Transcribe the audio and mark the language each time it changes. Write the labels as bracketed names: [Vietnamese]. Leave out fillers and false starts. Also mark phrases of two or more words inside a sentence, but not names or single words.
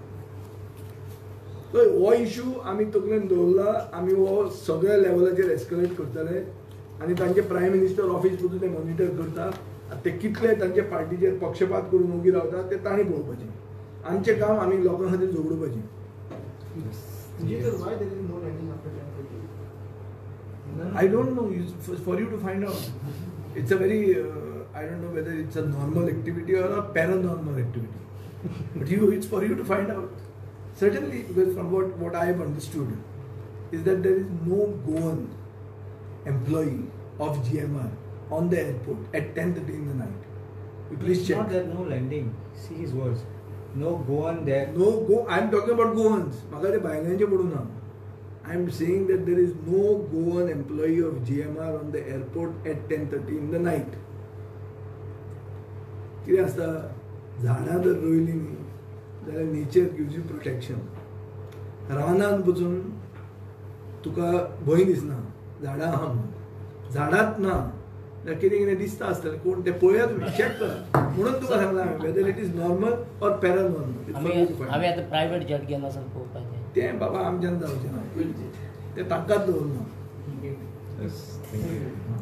[Konkani] हो इश्यू आमी तकलेन दवरला आमी हो सगळ्या लेवलाचेर एस्केलेट करतले आनी तांचे [English] Prime Minister office [Konkani] पसून ते मॉनिटर करता ते कितले तांचे पार्टीचेर पक्षपात करून उबी रावता ते तांणी पळोवपाचें आमचें काम आमी लोकां खातीर झगडोवपाचें [English] I don't know. For you to find out, it's a very I don't know whether it's a normal activity or a paranormal activity. But it's for you to find out. Certainly, because from what I have understood, is that there is no Goan employee of GMR on the airport at 10:30 in the night. You please check. Not that no landing. See his words. No Goan there. No go. I'm talking about Goans. [Konkani] म्हाका ते भायल्यांचे पडूं ना. [English] I'm saying that there is no Goan employee of GMR on the airport at 10:30 in the night. [Konkani] कितें आसता झाडां जर रोयलीं न्ही जाल्यार [English] nature gives you protection [Konkani] रानांत वचून तुका भंय दिसना झाडां आहा म्हणून झाडांच ना जाल्यार कितें कितें दिसता आसतलें कोण तें पळया तुमी चॅक करा म्हणून तुका सांगला हांवें [English] whether it is normal or paranormal [Konkani] आमी आतां [English] private jet [Konkani] घेवन वचून पळोवपाचें तें बाबा आमच्यान जावचें ना तें तांकांच दवरना [English] Yes, thank you.